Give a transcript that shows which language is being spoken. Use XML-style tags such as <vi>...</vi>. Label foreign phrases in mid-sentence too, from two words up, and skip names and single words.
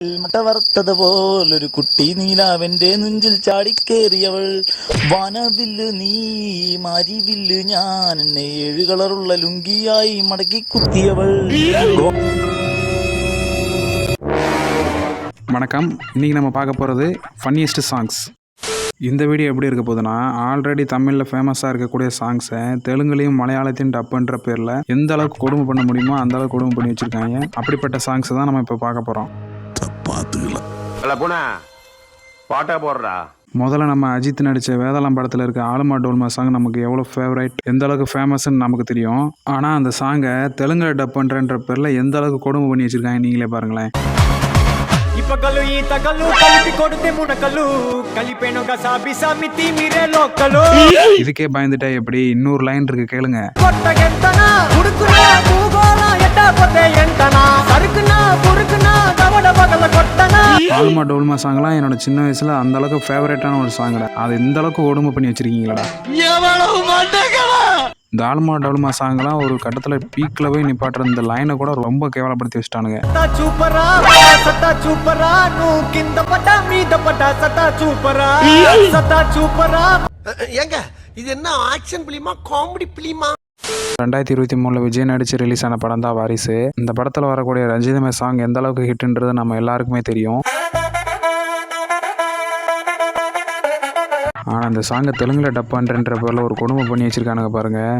<ml>മട്ട വറുത്തത് പോലൊരു കുട്ടി നീലാവന്റെ നെഞ്ചിൽ ചാടിക്കേറിയവൾ വാനവില്ല് നീ മാരിവില്ല് ഞാൻ എന്നെ 7 കളറുള്ള ലുങ്കിയായി മടക്കി കുത്തിയവൾ.</ml> <ta>வணக்கம். இன்றைக்கி நம்ம பார்க்க போகிறது</ta> <en>funniest songs.</en> <ta>இந்த வீடியோ எப்படி இருக்க போகுதுன்னா, ஆல்ரெடி தமிழில் ஃபேமஸாக இருக்கக்கூடிய சாங்ஸை தெலுங்குலையும் மலையாளத்தையும் டப் பண்ணுற பேரில் எந்த அளவுக்கு கொடுமை பண்ண முடியுமோ அந்த அளவுக்கு கொடுமை பண்ணி வச்சுருக்காங்க. அப்படிப்பட்ட சாங்ஸை தான் நம்ம இப்போ பார்க்க போகிறோம். முதல்ல நம்ம அஜித் நடித்த வேதாளம் படத்தில் இருக்க ஆலுமா டோல்மா சாங் நமக்கு எவ்வளோ ஃபேவரைட், எந்த அளவுக்கு ஃபேமஸ்ன்னு நமக்கு தெரியும். ஆனால் அந்த சாங்கை தெலுங்கில் டப் பண்ணுறன்ற பேரில் எந்த அளவுக்கு கொடுமை பண்ணி வச்சுருக்காங்க நீங்களே பாருங்களேன்.</ta> <te>ఇప్పకలు ఈతకలు కలిపి కొడితే మునకలు కలిపేనుగా సాబిసామితి మీరే లోకలు.</te> <ta>இதுக்கே பயந்துட்டா எப்படி? இன்னொரு லைன் இருக்கு, கேளுங்க.</ta> <te>కొట్టగెంతనా ఉడుకునా భూగోళ ఎట్టపోతే ఎంతనా సరుకునా పురుకునా దవడ పగల కొట్టనా.</te> <ta>ஆலுமா டோல்மா சாங்லாம் என்னோட சின்ன வயசுல அந்த அளவுக்கு ஃபேவரட்டான ஒரு சாங்டா. அது இந்த அளவுக்கு கொடுமை பண்ணி வச்சிருக்கீங்களா? இந்த ஆலுமா டோல்மா சாங்லாம் ஒரு கட்டத்தில் பீக்கில் போய் நிப்பாட்டுற இந்த லைனை கூட ரொம்ப கேவலப்படுத்தி வச்சுட்டானுங்க.</ta> <te>చూపరా సతా చూపరా నువ్వు కింద పడ్డా మీద పడ్డా సతా చూపరా సతా చూపరా.</te> <ta>ஏங்க இது என்ன ஆக்ஷன் பிலிமா காமெடி பிலிமா? 2023 விஜய் நடிச்சு ரிலீஸ் ஆன படம் தான் வாரிசு. இந்த படத்தில் வரக்கூடிய ரஞ்சிதமே சாங் எந்த அளவுக்கு ஹிட்ன்றது நம்ம எல்லாருக்குமே தெரியும். ஆனால் அந்த சாங்கை தெலுங்கில் டப் பண்ணுறன்ற பேரில் ஒரு கொடுமை பண்ணி வச்சிருக்கானுங்க பாருங்க.</ta>